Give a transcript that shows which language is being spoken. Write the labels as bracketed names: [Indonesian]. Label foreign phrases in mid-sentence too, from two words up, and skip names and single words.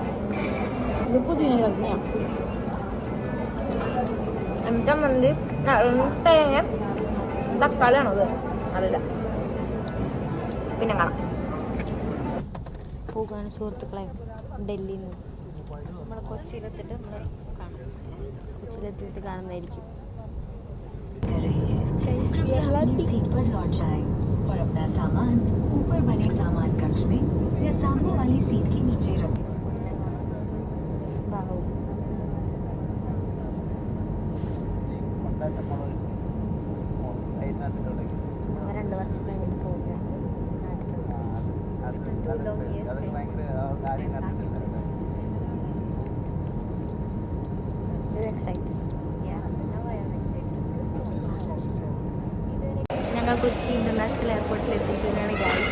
[Malayalam] ഇത് പുതിയ ചട്നിയാണ്. ചമ്മന്തി തേങ്ങ തക്കാളിയാണോ അത്? അറിയില്ല. പിന്നെ കാണാം. പോകാണ് സുഹൃത്തുക്കളെ ഡൽഹിയിൽ നിന്ന്. നമ്മൾ കൊച്ചിയിലെത്തിയിട്ട് നമ്മൾ കാണാം. കൊച്ചിയിലെത്തിയിട്ട് കാണുന്നതായിരിക്കും. [Hindi] सीट पर लौट जाए और अपना सामान ऊपर बने सामान कक्ष में या सामने वाली सीट के नीचे रखें. [Malayalam] സുമ 2 വർഷം കഴിഞ്ഞിട്ട് പോവുകയാണ് ഞങ്ങൾ കൊച്ചി ഇന്റർനാഷണൽ എയർപോർട്ടിൽ എത്തിയിരിക്കുന്നതാണ് ഗൈസ്.